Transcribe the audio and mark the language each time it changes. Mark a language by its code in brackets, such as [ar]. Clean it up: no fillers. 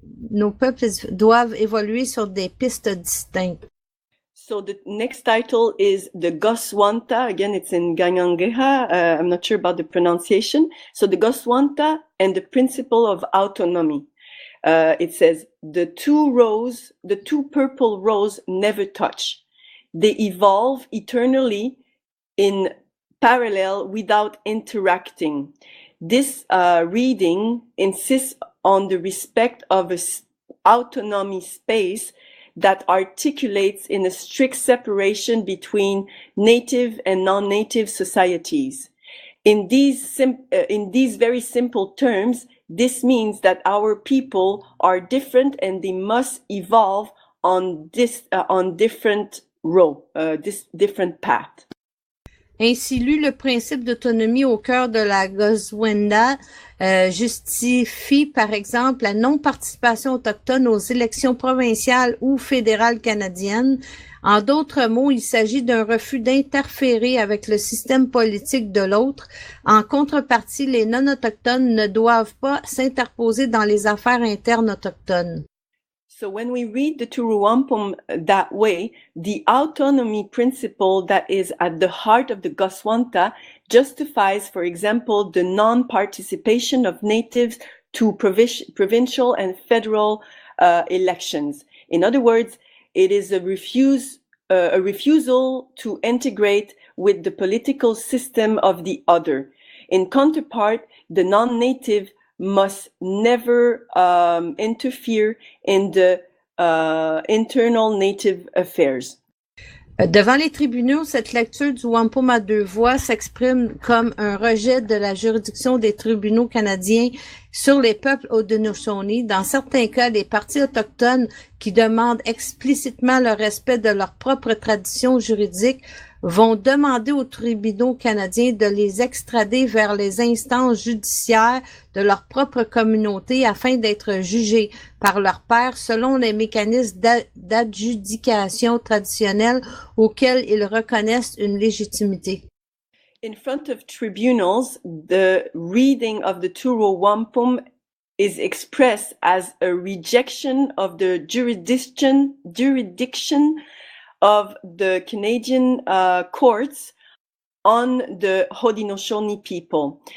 [fr] nos peuples doivent évoluer sur des pistes distinctes. [en] So the next title is the Goswanta. Again, it's in Kanienkehaka. I'm not sure about the pronunciation. So the Goswanta and the principle of autonomy. It says, the two purple rows never touch. They evolve eternally in parallel without interacting. This reading insists on the respect of an autonomy space that articulates in a strict separation between native and non-native societies. In these very simple terms, this means that our people are different and they must evolve on different different path. [fr] Ainsi lu, le principe d'autonomie au cœur de la Goswenda justifie, par exemple, la non-participation autochtone aux élections provinciales ou fédérales canadiennes. En d'autres mots, il s'agit d'un refus d'interférer avec le système politique de l'autre. En contrepartie, les non-autochtones ne doivent pas s'interposer dans les affaires internes autochtones. [en] So when we read the Turu Wampum that way, the autonomy principle that is at the heart of the Goswanta justifies, for example, the non-participation of natives to provincial and federal elections. In other words, it is a refusal to integrate with the political system of the other. In counterpart, the non-native must never interfere in the internal native affairs. [fr] Devant les tribunaux, cette lecture du Wampum à deux voix s'exprime comme un rejet de la juridiction des tribunaux canadiens sur les peuples Haudenosaunee. Dans certains cas, les partis autochtones qui demandent explicitement le respect de leurs propres traditions juridiques vont demander aux tribunaux canadiens de les extrader vers les instances judiciaires de leur propre communauté afin d'être jugés par leurs pairs selon les mécanismes d'adjudication traditionnels auxquels ils reconnaissent une légitimité. [en] In front of tribunals, the reading of the Turu Wampum is expressed as a rejection of the jurisdiction of the Canadian courts on the Haudenosaunee people.